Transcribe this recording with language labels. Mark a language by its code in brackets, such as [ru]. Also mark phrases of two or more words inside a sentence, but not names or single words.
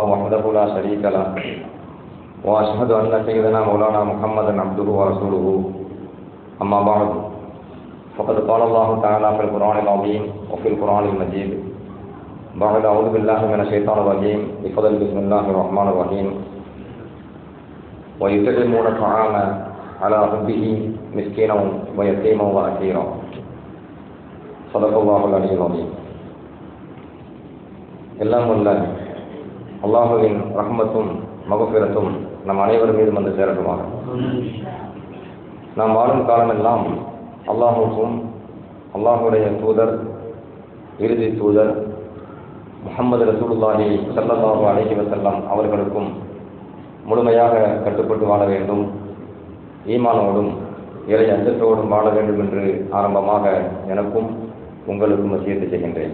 [ar] وحده لا شريك له وأشهد أن سيدنا مولانا محمدا عبده ورسوله أما بعد فقد قال الله تعالى في القرآن العظيم وفي القرآن المجيد بعد أعوذ بالله من الشيطان الرجيم بفضل بسم الله الرحمن الرحيم ويطعمون الطعام على حبه مسكينا ويتيما وأسيرا صدق الله العلي العظيم. [ta] எல்லாம் உள்ள அல்லாஹுவின் ரஹ்மத்தும் மகஃபிரத்தும் நம் அனைவர் மீதும் வந்து சேரட்டுமாக. நாம் வாழும் காலமெல்லாம் அல்லாஹுக்கும் அல்லாஹுடைய தூதர் இறுதி தூதர் முஹம்மது ரசூலுல்லாஹி ஸல்லல்லாஹு அலைஹி வஸல்லம் அவர்களுக்கும் முழுமையாக கட்டுப்பட்டு வாழ வேண்டும், ஈமானோடும் இறை அச்சத்தோடும் வாழ வேண்டும் என்று ஆரம்பமாக எனக்கும் உங்களுக்கும் வசியத்து செய்கின்றேன்.